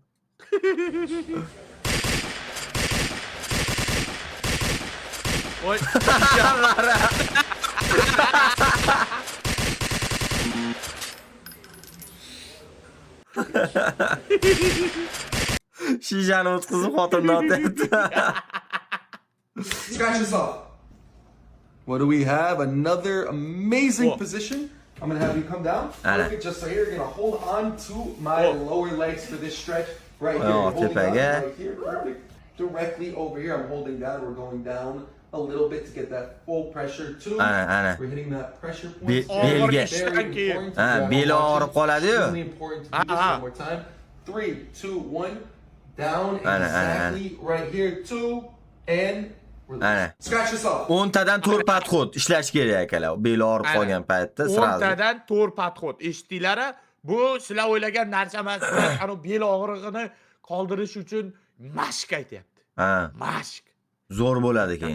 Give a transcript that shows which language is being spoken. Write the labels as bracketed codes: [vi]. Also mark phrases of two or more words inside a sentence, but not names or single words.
[uz] Voy. Shijani o'tkazib xotinni otyapti. [en] Scratch yourself. What do we have? Another amazing Whoa. position. I'm gonna have you come down. Alright. Perfect. Just so here, you're gonna hold on to my Whoa. lower legs for this stretch right here. Oh, You're holding on okay. right here. Perfect. Directly over here. I'm holding down. We're going down a little bit to get that full pressure too. [uz] Ana. [en] We're hitting that pressure point. [uz] Belga. Beli og'rib qoladi-yu. [en] Really important to do this one more time. 3, 2, 1. Down [uz] Ana. [en] exactly right here. 2 and [uz] Ana. 10 tadan 4 podxod ishlash kerak akalar. Beli og'rib qolgan paytda 10 sразу. tadan 4 podxod. Eshitdinglar? Bu sizlar o'ylagan narsa emas. Ana bel og'rig'ini qoldirish uchun mashq aytyapti. Ha, Mashq. zo'r bo'ladi keyin.